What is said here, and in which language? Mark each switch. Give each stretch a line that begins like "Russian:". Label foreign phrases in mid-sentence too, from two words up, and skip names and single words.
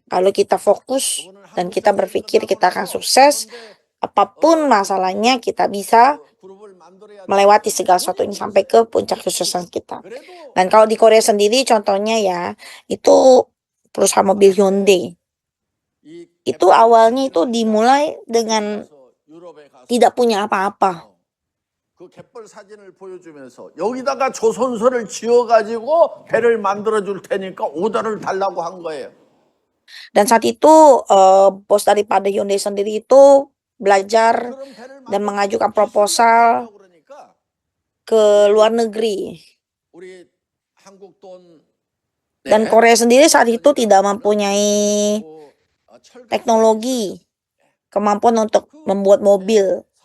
Indonesian: Kalau kita fokus dan kita berpikir kita akan sukses, apapun masalahnya kita bisa melewati segala sesuatu ini sampai ke puncak kesuksesan kita. Dan kalau di Korea sendiri contohnya ya, itu perusahaan mobil Hyundai. Itu awalnya itu dimulai dengan tidak punya apa-apa.
Korean: 그 갯벌 사진을 보여주면서 여기다가 조선소를 지어가지고 배를 만들어줄 테니까 오더를 달라고 한 거예요.
Indonesian: Dan saat itu bos daripada Hyundai sendiri itu belajar dan mengajukan proposal ke luar negeri. Dan Korea sendiri saat itu tidak mempunyai teknologi, kemampuan untuk membuat mobil.